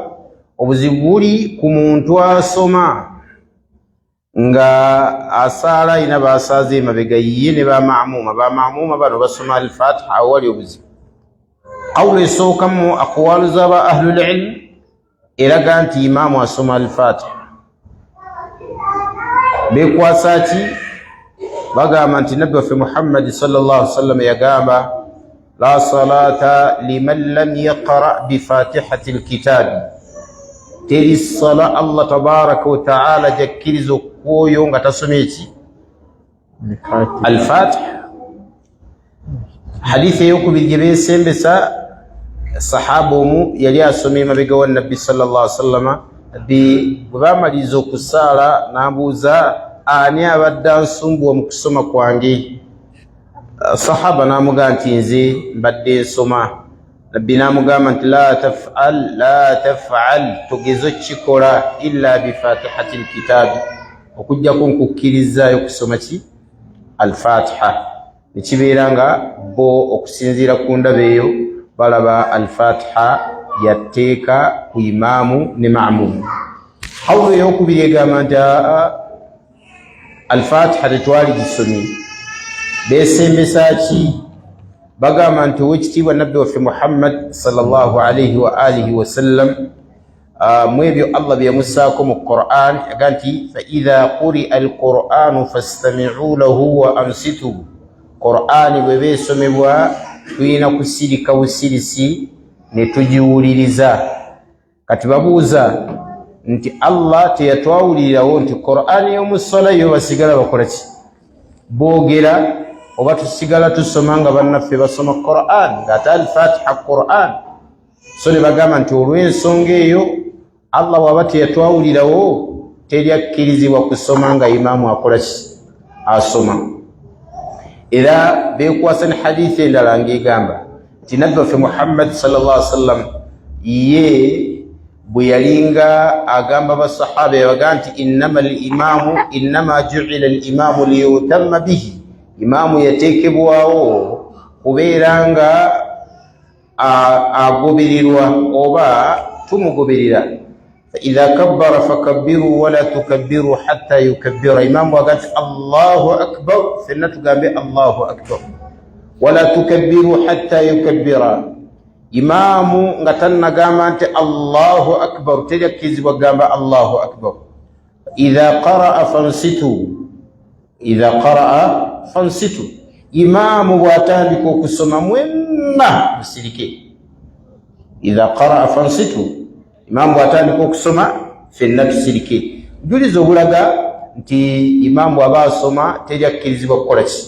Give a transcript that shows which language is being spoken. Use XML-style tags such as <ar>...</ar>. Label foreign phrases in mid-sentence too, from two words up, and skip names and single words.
<lg>Obuzibu buli ku muntu asoma nga asaala ina basaaza emabega ye ne bamaamuma bano basoma al-Fatiha. Awo wali obuzibu. Awulo esookamu aqwaalu z'aba</lg> <ar>ahlul ilm</ar> <lg>eraga nti imaamu asoma al-Fatiha. Bekwasa ki? Bagamba nti nabbi waffe Muhammad</lg> <ar>sallallahu alaihi wasallam</ar> <lg>yagamba</lg> <ar>la salata liman lam yaqra bi fatihati al-kitabi.</ar> <lg>Teri sala</lg> <ar>Allah tabaraka wa ta'ala</ar> <lg>jakkiriza okwoyo nga tasomye ki? Al-Fatiha. Hadithi ey'okubiri gye beesembesa sahaba omu yali asomye emabega wa nabbi</lg> <ar>sallallahu alaihi wasallam.</ar> <lg>Bwe baamaliza okusaala n'abuuza ani abadde ansumbuwa mu kusoma kwange? Sahaba n'amugamba nti nze mbadde nsoma. Nabbi n'amugamba nti</lg> <ar>la taf'al</ar> <lg>togezo kikola</lg> <ar>illa bi fatihati al-kitabi,</ar> <lg>okujjako nkukkirizaayo kusoma ki? Al-Fatiha. Nekibeera nga bo okusinziira ku ndaba eyo balaba al-Fatiha yatteeka ku imaamu ne ma'muum. Hawlu ey'okubiri egamba nti al-Fatiha tetwali gisomye. Beesembesa ki? Bagamba nti ow'ekitiibwa nabbi waffe Muhammad</lg> <ar>sallallahu alaihi wa alihi wa sallam</ar> <lg>mu ebyo Allah bye yamussaako mu Qur'an yaga nti</lg> <ar>fa idha quri'a al-Qur'anu fastami'u lahu wa ansitu.</ar> <lg>Qur'ani bwe beesomebwa tulina kusirika busirisi ne tugiwuliriza. Kati babuuza nti Allah teyatwawulirirawo nti Qur'ani y'omu ssala yo basigala bakola ki? Boogera oba tusigala tusoma nga bannaffe basoma Qur'an ng'ate al-Fatiha Qur'an. So ne bagamba nti olw'ensonga eyo Allah waba teyatwawulirawo teri akkirizibwa kusoma nga imaamu akola ki? Asoma. Era beekwasa ne hadithi endala ng'egamba nti nabbi waffe Muhammad</lg> <ar>sallallahu alaihi wasallam</ar> <lg>ye bwe yalinga agamba basahaba yabaga nti</lg> <ar>innama ju'ila al-imaamu liyutamma bihi.</ar> <lg>Imaamu yateekebwawo kubeera nga agobererwa oba tumugoberera.</lg> <ar>Fa idha kabbara fakabbiru wala tukabbiru hatta yukabbira.</ar> <lg>Imaamu aga nti</lg> <ar>Allahu akbar,</ar> <lg>fenna tugambe</lg> <ar>Allahu akbar, wala tukabbiru hatta yukabbira.</ar> <lg>Imaamu nga tannagamba nti</lg> <ar>Allahu akbar</ar> <lg>teri akkirizibwa gamba</lg> <ar>Allahu akbar. Idha qara'a fansitu.</ar> <lg>Imaamu bw'atandika okusoma mwenna musirike.</lg> <ar>Idha qara'a fansitu.</ar> <lg>Imaamu bw'atandika okusoma fenna tusirike. Bujulizi obulaga nti imaamu aba asoma teri akkirizibwa kukola ki?</lg>